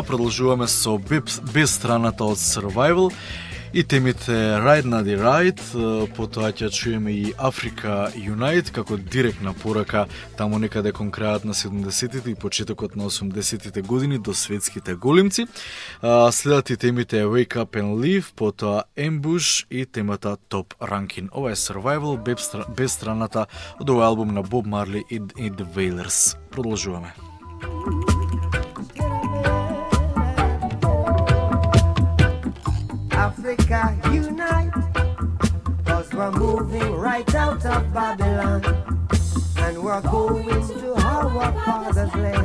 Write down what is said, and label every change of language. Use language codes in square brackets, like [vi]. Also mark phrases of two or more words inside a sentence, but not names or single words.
[mk] Продолжуваме со без страната од Survival и темите Right Nutty Right, потоа ќе чуеме и Africa Unite како директна порака таму некаде кон крајот на 70-тите и почетокот на 80-тите години до светските големци. Следат и темите Wake Up and Leave, потоа Ambush и темата Top Ranking. Ова е Survival без страната од овој албум на Боб Марли и The Wailers. Продолжуваме. [en] Africa unite, 'cause we're moving right out of Babylon, and we're going to our father's land.